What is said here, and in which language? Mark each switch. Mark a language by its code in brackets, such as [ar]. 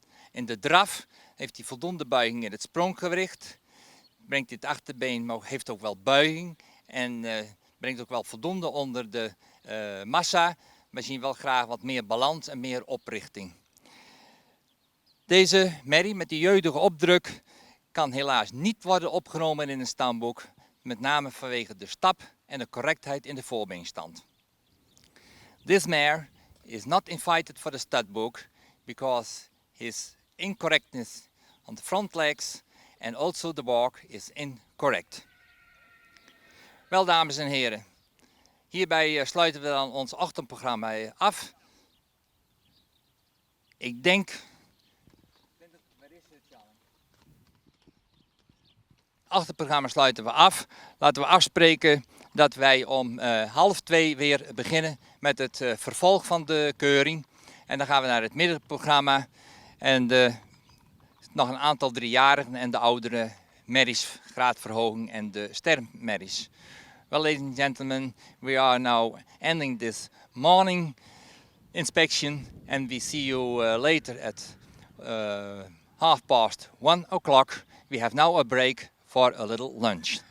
[nl] In de draf heeft hij voldoende buiging in het spronggewricht, brengt dit achterbeen, maar heeft ook wel buiging en brengt ook wel voldoende onder de massa. We zien wel graag wat meer balans en meer oprichting. Deze merrie met die jeugdige opdruk kan helaas niet worden opgenomen in een stamboek, met name vanwege de stap en de correctheid in de voorbeenstand. [en] This mare is not invited for the stud book because his incorrectness on the front legs and also the walk is incorrect. [nl] Wel, dames en heren, hierbij sluiten we dan ons ochtendprogramma af. Ik denk achterprogramma sluiten we af. Laten we afspreken dat wij om 1:30 weer beginnen met het vervolg van de keuring. En dan gaan we naar het middenprogramma. En nog een aantal driejarigen en de oudere merries, graadverhoging en de stermerries. [en] Well, ladies and gentlemen, we are now ending this morning inspection and we see you later at 1:30. We have now a break for a little lunch.